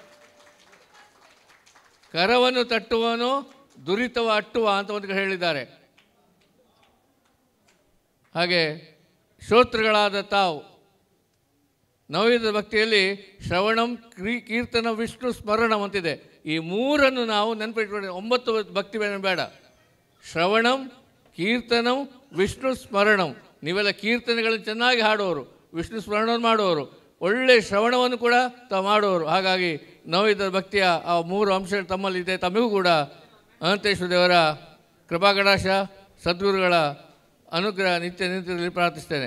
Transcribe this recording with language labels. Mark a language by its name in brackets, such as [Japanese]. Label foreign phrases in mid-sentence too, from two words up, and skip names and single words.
[Kannada] ಕರವನ್ನು ತಟ್ಟುವನು ದುರಿತವ ಅಟ್ಟುವ ಅಂತ ಒಂದು ಹೇಳಿದ್ದಾರೆ. ಹಾಗೆ ಶ್ರೋತೃಗಳಾದ ತಾವು ನವಯುಗದ ಭಕ್ತಿಯಲ್ಲಿ [Sanskrit] ಶ್ರವಣಂ ಕೀರ್ತನ ವಿಷ್ಣು ಸ್ಮರಣಂ [Kannada] ಅಂತಿದೆ. ಈ ಮೂರನ್ನು ನಾವು ನೆನಪಿಟ್ಕೊಂಡು 9 ಭಕ್ತಿ ಬೇಡ. [Sanskrit] ಶ್ರವಣಂ ಕೀರ್ತನಂ ವಿಷ್ಣು ಸ್ಮರಣಂ. [Kannada] ನೀವೆಲ್ಲ ಕೀರ್ತನೆಗಳನ್ನು ಚೆನ್ನಾಗಿ ಹಾಡುವವರು, ವಿಷ್ಣು ಸ್ಮರಣವನ್ನು ಮಾಡುವವರು, ಒಳ್ಳೆಯ ಶ್ರವಣವನ್ನು ಕೂಡ ತಾವು ಮಾಡುವವರು. ಹಾಗಾಗಿ ನವಯುಗದ ಭಕ್ತಿಯ ಆ 3 ಅಂಶಗಳು ತಮ್ಮಲ್ಲಿದೆ. ತಮಗೂ ಕೂಡ ಅನಂತೇಶ್ವರ ದೇವರ ಕೃಪಾಕಟಾಕ್ಷ ಸದ್ಗುರುಗಳ ಅನುಗ್ರಹ ನಿರಂತರದಲ್ಲಿ ಪ್ರಾರ್ಥಿಸ್ತೇನೆ.